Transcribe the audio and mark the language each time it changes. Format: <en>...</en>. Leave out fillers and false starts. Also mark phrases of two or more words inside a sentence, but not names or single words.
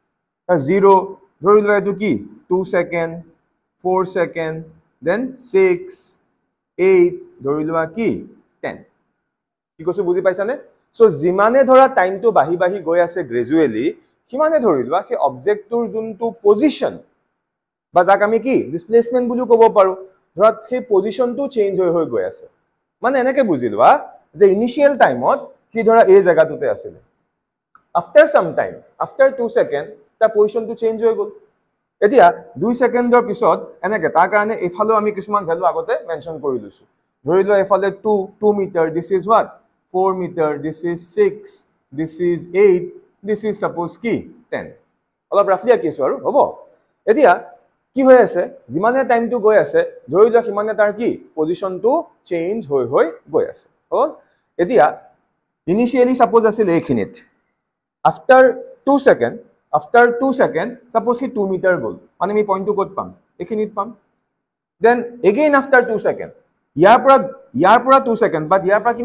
<as>0 ধৰি লোৱা এটো কি 2 সেকেন্ড 4 সেকেন্ড, then 6, 8, ধৰি লোৱা কি 10 কি কৈছো বুজি পাইছানে সো যিমানে ধৰা টাইমটো বাহি বাহি গৈ আছে গ্ৰেজুৱেলি কিমানে ধৰি লোৱা সেই অবজেক্টটোৰ যোনটো পজিশন বা যাক আমি কি ডিসপ্লেসমেন্ট বুলি ক'ব পাৰো ধৰা সেই পজিশনটো চেঞ্জ হৈ গৈ আছে মানে এনেকে বুজি লোৱা যে</as> <en>initial time</en> <as>কি ধৰা এই জায়গাটোতে আছিল</as> <en>after some time after 2 second</en> <as>তা পজিশনটো চেঞ্জ হৈ গ'ল এতিয়া 2 সেকেন্ডৰ পিছত এনেকে তাৰ কাৰণে এফালো আমি কিছুমান ভ্যালু আগতে মেনশন কৰি লৈছো ধৰি লোৱা এফালে 2 মিটাৰ</as> <en>this is what 4 metre this is 6 this is 8 this is suppose</en> <as>কি 10 অলপ ৰাফলি আকিছো আৰু হ'ব এতিয়া কি হৈ আছে যিমানে টাইমটো গৈ আছে ধৰি লোৱা কিমানে তাৰ কি পজিশনটো চেঞ্জ হৈ গৈ আছে হ'ল এতিয়া ইনিশিয়ালি সাপোজ আছিল এইখিনিত</as> <en>after 2 second</en> <as>সাপোজ কি 2 মিটাৰ গ'ল মানে আমি পইণ্টটো ক'ত পাম এইখিনিত পাম</as> <en>then again after 2 second</en> <as>ইয়াৰ পৰা 2 সেকেন্ড বাট ইয়াৰ পৰা</as>